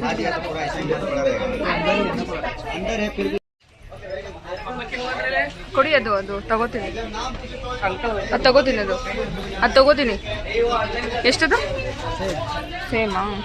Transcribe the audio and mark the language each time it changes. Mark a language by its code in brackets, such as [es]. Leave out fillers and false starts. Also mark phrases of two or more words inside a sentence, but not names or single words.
[hi] आज या तो पूरा ऐसे ही पड़ा रहेगा. अंदर है फिर भी [kn] ಕೊಡಿ. ಅದು ತಗೋತೀನಿ, ಅದು ತಗೋತೀನಿ, ಅದು ತಗೋತೀನಿ. ಎಷ್ಟದು? ಸೇಮಾ?